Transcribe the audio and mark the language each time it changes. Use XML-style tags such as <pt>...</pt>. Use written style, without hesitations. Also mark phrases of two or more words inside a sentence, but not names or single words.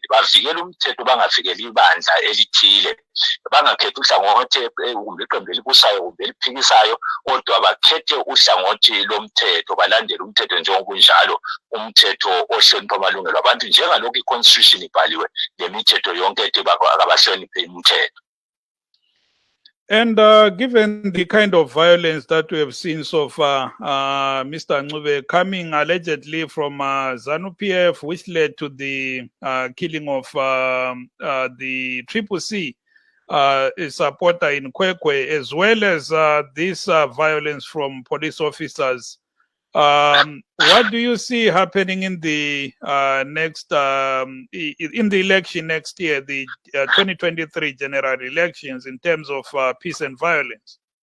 <nd>Bavikele umthetho, bangavikeli ibandla elithile, bangakhethi uhlangothi kumbe iqembu elibusayo kumbe eliphikisayo, kodwa bakhethe uhlangothi lomthetho, balandele umthetho njengokunjalo, umthetho ohlonipha amalungelo abantu njengalokhu i-constitution ibhaliwe lemithetho yonke ethi abahloniphe imithetho.</nd> <en>And given the kind of violence that we have seen so far, Mr. Ncube, coming allegedly from ZANU-PF, which led to the killing of the CCC supporter in Kwekwe, as well as this violence from police officers, what do you see happening in the next in the election next year, the 2023 general elections, in terms of peace and violence?</en>